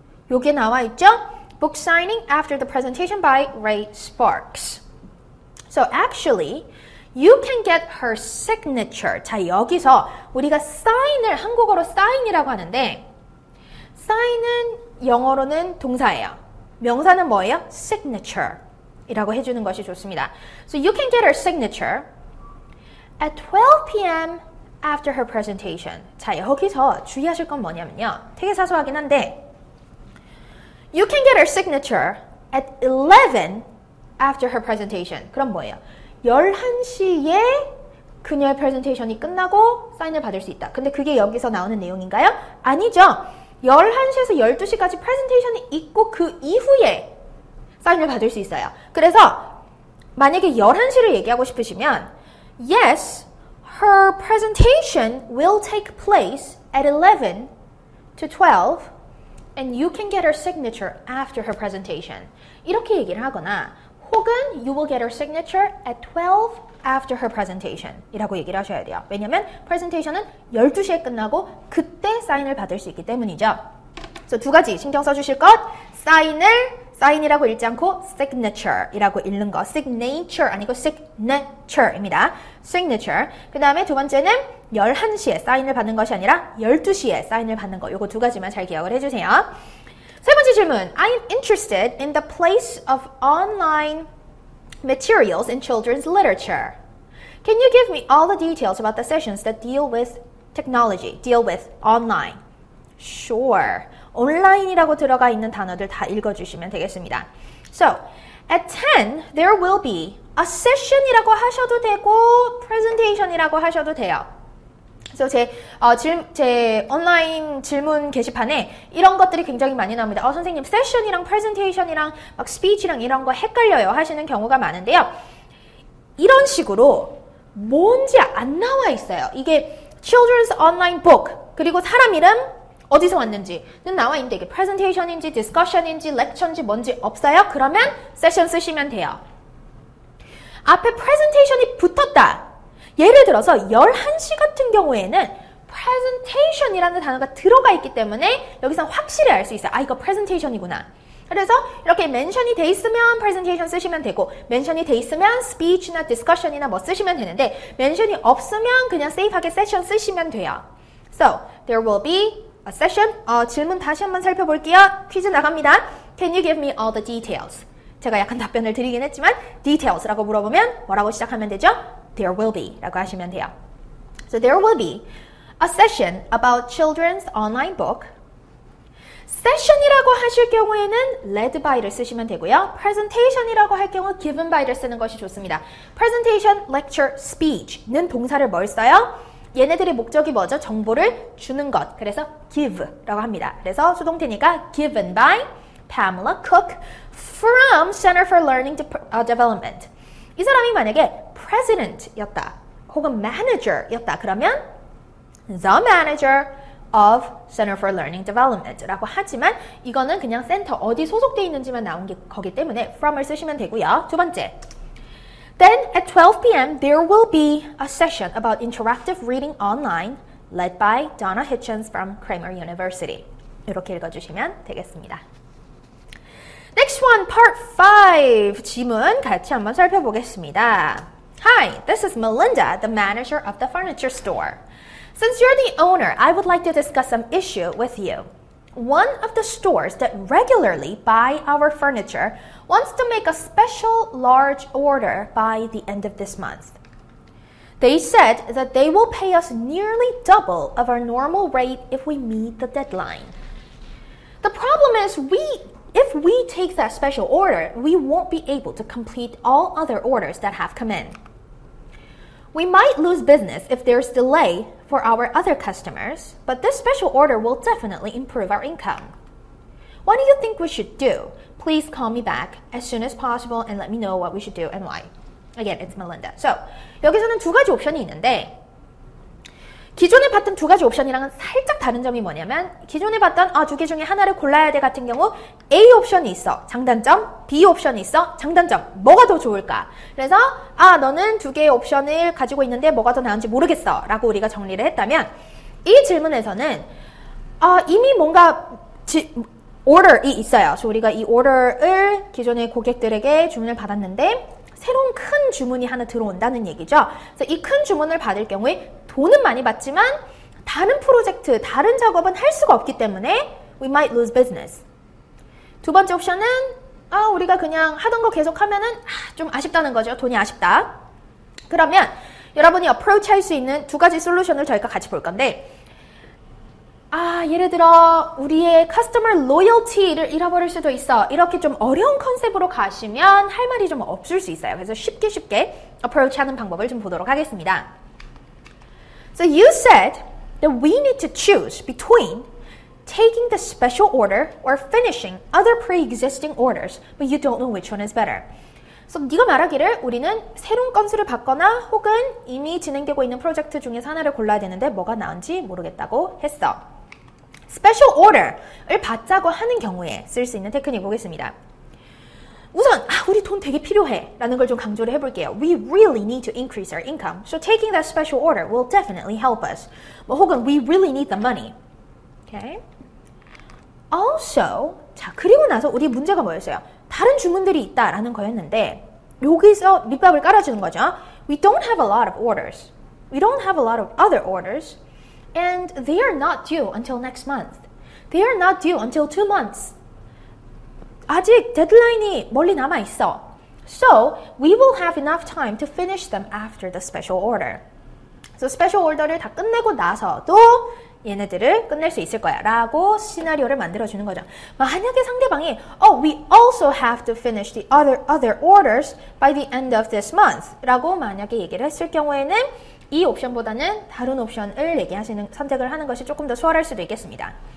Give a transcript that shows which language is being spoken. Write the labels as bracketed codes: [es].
[ko] 요게 나와 있죠? [en] Book signing after the presentation by Ray Sparks. So actually, you can get her signature. [ko] 자, 여기서 우리가 sign을 한국어로 sign이라고 하는데 sign은 영어로는 동사예요. 명사는 뭐예요? signature 이라고 해주는 것이 좋습니다. [en] So you can get her signature at 12 p.m. after her presentation. [ko] 자, 여기서 주의하실 건 뭐냐면요. 되게 사소하긴 한데 [en] You can get her signature at 11 after her presentation. [ko] 그럼 뭐예요? 11시에 그녀의 프레젠테이션이 끝나고 사인을 받을 수 있다. 근데 그게 여기서 나오는 내용인가요? 아니죠. 11시에서 12시까지 프레젠테이션이 있고 그 이후에 사인을 받을 수 있어요. 그래서 만약에 11시를 얘기하고 싶으시면 [en] Yes, her presentation will take place at 11 to 12 and you can get her signature after her presentation. [ko] 이렇게 얘기를 하거나 혹은 [en] you will get her signature at 12 after her presentation [ko] 이라고 얘기를 하셔야 돼요. 왜냐면 프레젠테이션은 12시에 끝나고 그때 사인을 받을 수 있기 때문이죠. 그래서 두 가지 신경 써주실 것, 사인이라고 읽지 않고 signature이라고 읽는 거, signature 아니고 signature입니다. signature. 그 다음에 두 번째는 11시에 사인을 받는 것이 아니라 12시에 사인을 받는 거. 요거 두 가지만 잘 기억을 해주세요. 세 번째 질문. [en] I'm interested in the place of online materials in children's literature. Can you give me all the details about the sessions that deal with technology, deal with online? Sure. [ko] 온라인이라고 들어가 있는 단어들 다 읽어주시면 되겠습니다. [en] So, at 10, there will be a session [ko] 이라고 하셔도 되고, [en] presentation [ko] 이라고 하셔도 돼요. 그래서 제 온라인 질문 게시판에 이런 것들이 굉장히 많이 나옵니다. 선생님, 세션이랑 프레젠테이션이랑 막 스피치랑 이런 거 헷갈려요 하시는 경우가 많은데요. 이런 식으로 뭔지 안 나와 있어요. 이게 Children's Online Book, 그리고 사람 이름, 어디서 왔는지는 나와 있는데 이게 프레젠테이션인지 디스커션인지 렉처인지 뭔지 없어요? 그러면 세션 쓰시면 돼요. 앞에 프레젠테이션이 붙었다. 예를 들어서 11시 같은 경우에는 presentation이라는 단어가 들어가 있기 때문에 여기서 확실히 알 수 있어요. 이거 presentation이구나. 그래서 이렇게 멘션이 돼 있으면 presentation 쓰시면 되고 멘션이 돼 있으면 speech나 discussion이나 뭐 쓰시면 되는데 멘션이 없으면 그냥 safe하게 session 쓰시면 돼요. [en] So, there will be a session. [ko] 질문 다시 한번 살펴볼게요. 퀴즈 나갑니다. [en] Can you give me all the details? [ko] 제가 약간 답변을 드리긴 했지만 details라고 물어보면 뭐라고 시작하면 되죠? [en] There will be [ko] 라고 하시면 돼요. [en] So there will be a session about children's online book. [ko] session이라고 하실 경우에는 led by를 쓰시면 되고요. presentation이라고 할 경우 given by를 쓰는 것이 좋습니다. presentation, lecture, speech는 동사를 뭘 써요? 얘네들의 목적이 뭐죠? 정보를 주는 것. 그래서 give라고 합니다. 그래서 수동태니까 [en] given by Pamela Cook from Center for Learning Development. [ko] 이 사람이 만약에 president였다 혹은 manager였다 그러면 the manager of Center for Learning Development라고 하지만 이거는 그냥 센터 어디 소속되어 있는지만 나온 게 거기 때문에 from을 쓰시면 되고요. [en] 두 번째, Then at 12 p.m. there will be a session about interactive reading online led by Donna Hitchens from Kramer University. [ko] 이렇게 읽어주시면 되겠습니다. [en] Next one, part 5. [ko] 지문 같이 한번 살펴보겠습니다. [en] Hi, this is Melinda, the manager of the furniture store. Since you're the owner, I would like to discuss some issue with you. One of the stores that regularly buy our furniture wants to make a special large order by the end of this month. They said that they will pay us nearly double of our normal rate if we meet the deadline. The problem is if we take that special order, we won't be able to complete all other orders that have come in. We might lose business if there's delay for our other customers, but this special order will definitely improve our income. What do you think we should do? Please call me back as soon as possible and let me know what we should do and why. Again, it's Melinda. So, [ko] 여기서는 두 가지 옵션이 있는데 기존에 봤던 두 가지 옵션이랑은 살짝 다른 점이 뭐냐면 기존에 봤던 두 개 중에 하나를 골라야 돼 같은 경우 A 옵션이 있어. 장단점. B 옵션이 있어. 장단점. 뭐가 더 좋을까? 그래서 너는 두 개의 옵션을 가지고 있는데 뭐가 더 나은지 모르겠어. 라고 우리가 정리를 했다면 이 질문에서는 이미 뭔가 order이 있어요. 그래서 우리가 이 order을 기존의 고객들에게 주문을 받았는데 새로운 큰 주문이 하나 들어온다는 얘기죠. 그래서 이 큰 주문을 받을 경우에 돈은 많이 받지만 다른 프로젝트, 다른 작업은 할 수가 없기 때문에 [en] we might lose business. [ko] 두 번째 옵션은 우리가 그냥 하던 거 계속 하면은 좀 아쉽다는 거죠. 돈이 아쉽다. 그러면 여러분이 approach 할 수 있는 두 가지 솔루션을 저희가 같이 볼 건데 예를 들어 우리의 커스터머 로열티를 잃어버릴 수도 있어. 이렇게 좀 어려운 컨셉으로 가시면 할 말이 좀 없을 수 있어요. 그래서 쉽게 approach 하는 방법을 좀 보도록 하겠습니다. [en] So you said that we need to choose between taking the special order or finishing other pre-existing orders, but you don't know which one is better. [ko] 그래서 네가 말하기를 우리는 새로운 건수를 받거나 혹은 이미 진행되고 있는 프로젝트 중에서 하나를 골라야 되는데 뭐가 나은지 모르겠다고 했어. Special order을 받자고 하는 경우에 쓸 수 있는 테크닉 보겠습니다. 우선 우리 돈 되게 필요해 라는 걸 좀 강조를 해볼게요. [en] We really need to increase our income. So taking that special order will definitely help us. [ko] 혹은 [en] we really need the money. Okay? [ko] Also, 그리고 나서 우리 문제가 뭐였어요? 다른 주문들이 있다라는 거였는데 여기서 밑밥을 깔아주는 거죠. [en] We don't have a lot of orders. We don't have a lot of other orders. And they are not due until next month. They are not due until 2 months. [ko] 아직 데드라인이 멀리 남아 있어. [en] So, we will have enough time to finish them after the special order. [ko] So, special order를 다 끝내고 나서도 얘네들을 끝낼 수 있을 거야 라고 시나리오를 만들어주는 거죠. 만약에 상대방이 [en] we also have to finish the other orders by the end of this month [ko] 라고 만약에 얘기를 했을 경우에는 이 옵션보다는 다른 옵션을 선택을 하는 것이 조금 더 수월할 수도 있겠습니다.